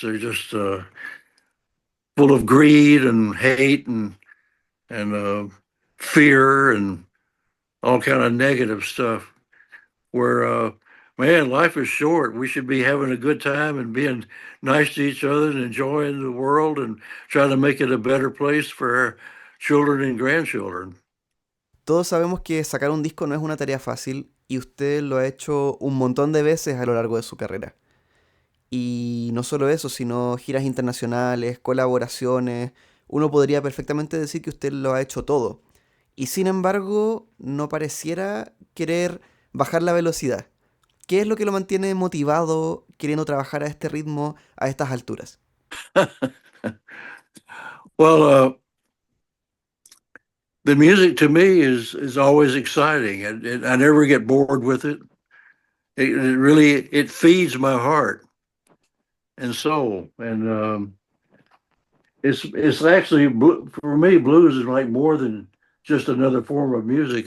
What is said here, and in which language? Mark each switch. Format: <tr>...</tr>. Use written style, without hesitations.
<en>They're just full of greed and hate and fear and all kind of negative stuff. Where man, life is short. We should be having a good time and being nice to each other and enjoying the world and trying to make it a better place for our children and grandchildren.</en> <es>Todos sabemos que sacar un disco no es una tarea fácil y usted lo ha hecho un montón de veces a lo largo de su carrera. Y no solo eso, sino giras internacionales, colaboraciones. Uno podría perfectamente decir que usted lo ha hecho todo. Y sin embargo, no pareciera querer bajar la velocidad. ¿Qué es lo que lo mantiene motivado queriendo trabajar a este ritmo a estas alturas?</es> <en>Well, the music to me is always exciting, and I never get bored with it. It really it feeds my heart and soul, and it's actually for me blues is like more than just another form of music.</en>